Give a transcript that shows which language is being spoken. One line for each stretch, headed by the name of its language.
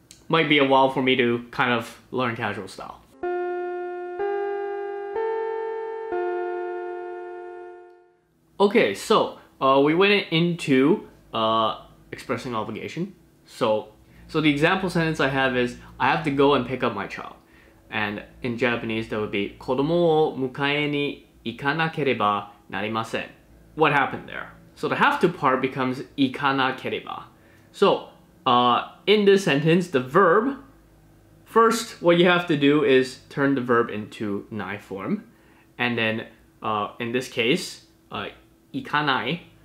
English: might be a while for me to kind of learn casual style. Okay, so we went into expressing obligation. So the example sentence I have is, I have to go and pick up my child.
Japanese: And in Japanese, that would be 子供を迎えに行かなければなりません.
English: What happened there? So the have to part becomes 行かなければ. So in this sentence, the verb, first what you have to do is turn the verb into nai form. And then in this case, 行かない.